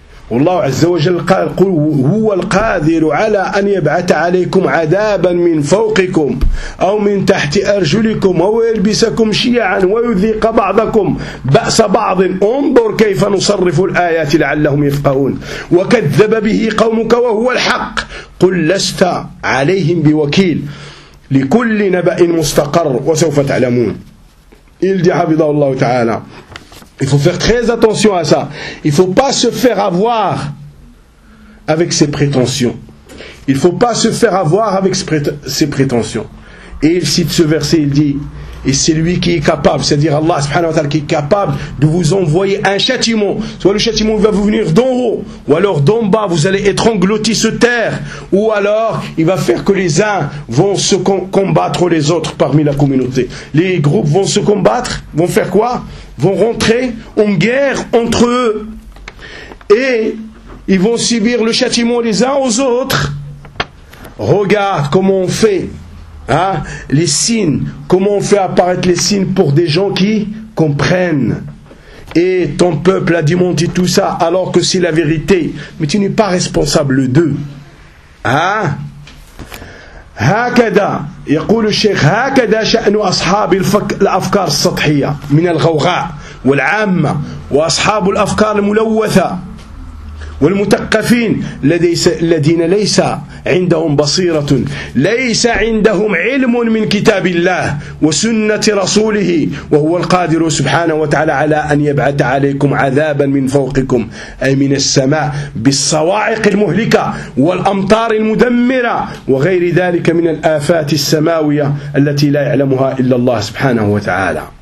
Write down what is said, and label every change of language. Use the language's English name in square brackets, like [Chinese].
[Arabic] والله عز وجل قال قل هو القادر على أن يبعث عليكم عذابا من فوقكم أو من تحت أرجلكم أو يلبسكم شيعا ويذيق بعضكم بأس بعض انظر كيف نصرف الآيات لعلهم يفقهون وكذب به قومك وهو الحق قل لست عليهم بوكيل لكل نبأ مستقر وسوف تعلمون. [French] Il dit [Arabic] حفظه الله تعالى. [French] Il faut faire très attention à ça. Il ne faut pas se faire avoir avec ses prétentions. Il ne faut pas se faire avoir avec ses prétentions. Et il cite ce verset, il dit, Et c'est lui qui est capable, c'est-à-dire Allah subhanahu wa ta'ala, qui est capable de vous envoyer un châtiment. Soit le châtiment va vous venir d'en haut, ou alors d'en bas, vous allez être engloutis sous terre. Ou alors, il va faire que les uns vont se combattre les autres parmi la communauté. Les groupes vont se combattre, vont faire quoi? Vont rentrer en guerre entre eux. Et ils vont subir le châtiment les uns aux autres. Regarde comment on fait. Hein, les signes, comment on fait apparaître les signes pour des gens qui comprennent? Et ton peuple a démenti tout ça alors que c'est la vérité, mais tu n'es pas responsable d'eux. Hein? [Arabic] Hakada, يقول الشيخ هكذا شأن أصحاب الأفكار السطحية من الغوغاء والعامة وأصحاب الأفكار الملوثة والمثقفين الذين ليس عندهم بصيرة ليس عندهم علم من كتاب الله وسنة رسوله وهو القادر سبحانه وتعالى على أن يبعث عليكم عذابا من فوقكم أي من السماء بالصواعق المهلكة والأمطار المدمرة وغير ذلك من الآفات السماوية التي لا يعلمها إلا الله سبحانه وتعالى.